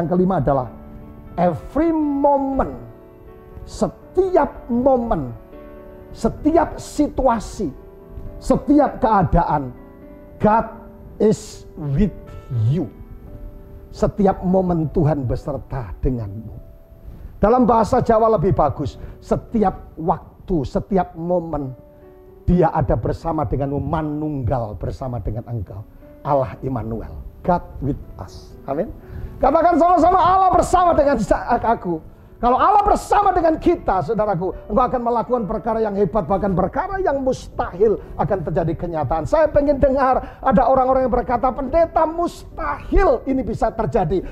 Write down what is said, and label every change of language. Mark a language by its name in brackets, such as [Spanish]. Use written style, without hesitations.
[Indonesian] Yang kelima adalah [English] every moment, [Indonesian] setiap momen, setiap situasi, setiap keadaan, [English] God is with you. [Indonesian] Setiap momen Tuhan beserta denganmu. Dalam bahasa Jawa lebih bagus, setiap waktu, setiap momen Dia ada bersama denganmu, manunggal bersama dengan engkau. [English] Allah Immanuel, God with us. [Indonesian] Amin. Katakan sama-sama, Allah bersama dengan aku. Kalau Allah bersama dengan kita, saudaraku, engkau akan melakukan perkara yang hebat, bahkan perkara yang mustahil akan terjadi kenyataan. Saya pengen dengar ada orang-orang yang berkata, pendeta, mustahil ini bisa terjadi.